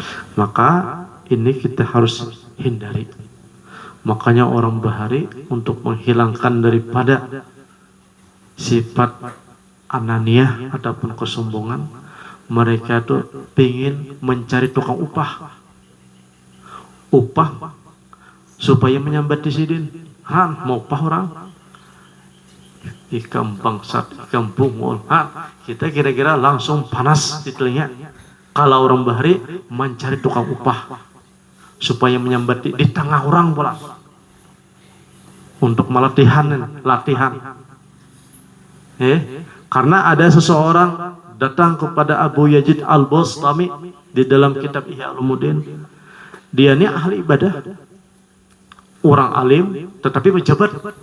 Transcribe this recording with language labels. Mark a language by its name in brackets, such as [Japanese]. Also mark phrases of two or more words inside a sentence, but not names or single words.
[Indonesian] Maka ini kita harus hindari. Makanya orang Bahari untuk menghilangkan daripada sifat ananiah ataupun kesombongan, mereka tuh ingin mencari tukang upah supaya [Banjar] menyambat di sidin. Han mau upah orang ikam bangsat, ikam bungul. [Indonesian] Kita kira-kira langsung panas di telinga kalau orang Bahari mencari tukang upah supaya menyambat di tengah orang pula untuk latihan. Karena ada seseorang datang kepada Abu Yazid Al-Bustami di dalam kitab Ihya Ulumuddin. Dia ini ahli ibadah, orang alim tetapi pejabat.